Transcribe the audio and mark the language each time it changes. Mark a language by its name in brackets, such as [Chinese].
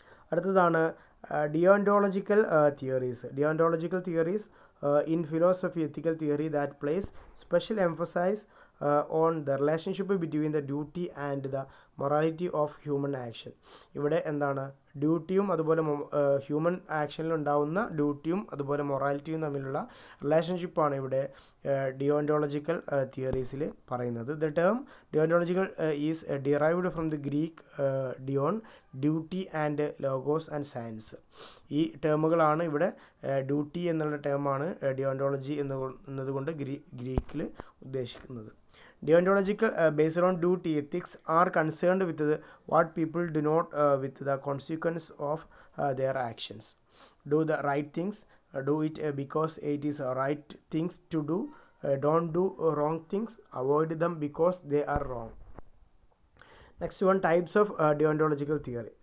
[Malayalam] അടുത്തതാണ് [English] deontological theories. Deontological theories in philosophy, ethical theory that place special emphasis on the relationship between the duty and the morality of human action. [Malayalam] ഇവിടെ എന്താണ്, ഡ്യൂട്ടിയും അതുപോലെ human ആക്ഷനിൽ ഉണ്ടാവുന്ന ഡ്യൂട്ടിയും അതുപോലെ മൊറാലിറ്റിയും തമ്മിലുള്ള റിലേഷൻഷിപ്പാണ് ഇവിടെ ഡിയോണ്ടോളജിക്കൽ തിയറീസിൽ പറയുന്നത്. [English] The term deontological is derived from the Greek deon, duty and logos and science. [Malayalam] ഈ ടേമുകളാണ് ഇവിടെ, ഡ്യൂട്ടി എന്നുള്ള ടേമാണ് ഡിയോണ്ടോളജി എന്നതുകൊണ്ട് ഗ്രീക്കിൽ ഉദ്ദേശിക്കുന്നത്. [English] Deontological based on duty ethics are concerned with what people do not with the consequence of their actions. Do the right things, do it because it is right things to do. Don't do wrong things. Avoid them because they are wrong. Next one, types of deontological theory.